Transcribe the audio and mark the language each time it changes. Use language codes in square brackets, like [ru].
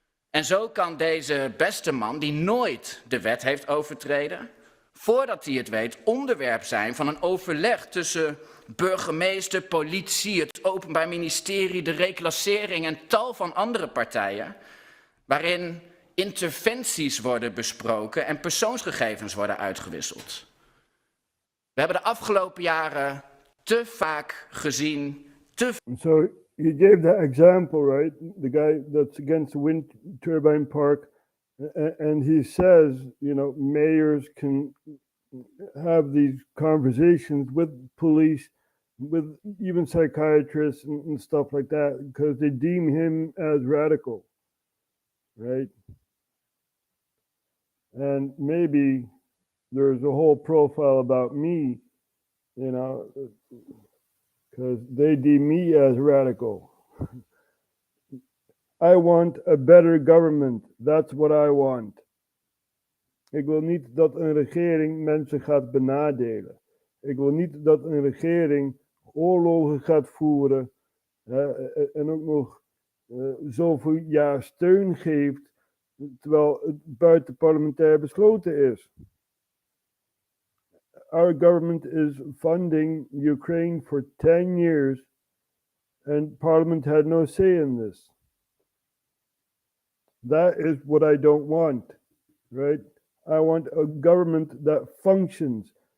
[nl] En zo kan deze beste man, die nooit de wet heeft overtreden, voordat hij het weet, onderwerp zijn van een overleg tussen burgemeester, politie, het Openbaar Ministerie, de reclassering en tal van andere partijen, waarin interventies worden besproken en persoonsgegevens worden uitgewisseld. We hebben de afgelopen jaren te vaak gezien, [en] So you gave that example, right? The guy that's against the wind turbine park, and he says, mayors can have these conversations with police, with even psychiatrists and stuff like that, because they deem him as radical, right? And maybe there's a whole profile about me, because they deem me as radical. I want a better government. That's what I want. [nl] Ik wil niet dat een regering mensen gaat benadelen. Ik wil niet dat een regering oorlogen gaat voeren en ook nog zoveel jaar steun geeft, terwijl het buitenparlementair besloten is. [en] Our government is funding Ukraine for 10 years and Parliament had no say in this. That is what I don't want, right? I want a government that functions.